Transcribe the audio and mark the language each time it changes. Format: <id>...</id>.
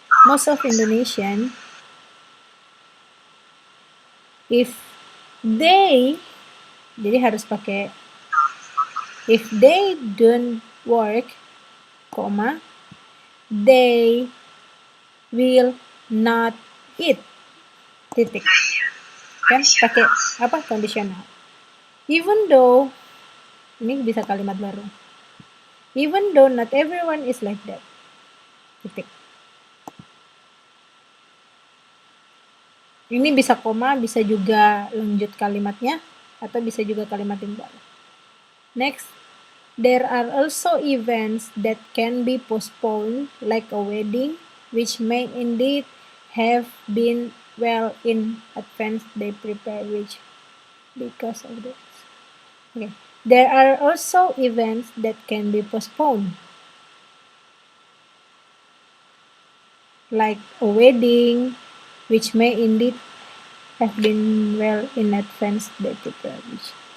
<en>Most of Indonesian, if they,</en> <id>jadi harus pakai</id> <en>if they don't work, they will not eat.</en> <id>Titik. Kan pakai apa? Conditional.</id> <en>Even though,</en> <id>ini bisa kalimat baru.</id> <en>Even though not everyone is like that.</en> <id>Titik. Ini bisa koma, bisa juga lanjut kalimatnya, atau bisa juga kalimat yang baru.</id> <en>Next, there are also events that can be postponed, like a wedding, which may indeed have been well in advance they prepare, which because of this. Okay. There are also events that can be postponed, like a wedding, which may indeed have been well in advance they prepare, which.</en>